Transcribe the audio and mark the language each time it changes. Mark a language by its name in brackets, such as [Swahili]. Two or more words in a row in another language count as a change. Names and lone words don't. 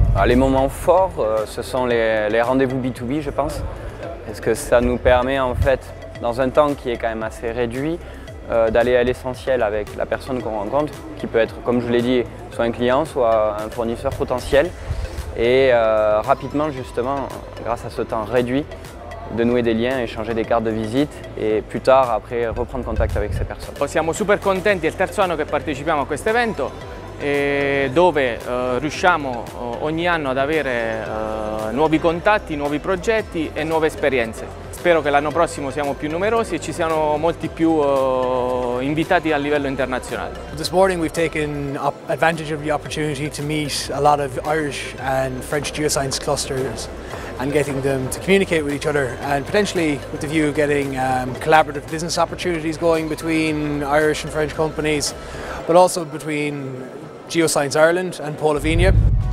[French] Les moments forts, ce sont les rendez-vous B2B, je pense, parce que ça nous permet en fait, dans un temps qui est quand même assez réduit, d'aller à l'essentiel avec la personne qu'on rencontre, qui peut être, comme je l'ai dit, soit un client, soit un fournisseur potentiel, et rapidement justement, grâce à ce temps réduit, de nouer des liens, échanger des cartes de visite e più tard après reprendre contact avec ces personnes. [Italian] Siamo super contenti, è il terzo anno che partecipiamo a questo evento dove riusciamo ogni anno ad avere nuovi contatti, nuovi progetti e nuove esperienze. Spero che l'anno prossimo siamo più numerosi e ci siano molti più invitati a livello internazionale. [English] This morning we've taken advantage of the opportunity to meet a lot of Irish and French geoscience clusters and getting them to communicate with each other and potentially with the view of getting collaborative business opportunities going between Irish and French companies, but also between Geoscience Ireland and Pôle Avenia.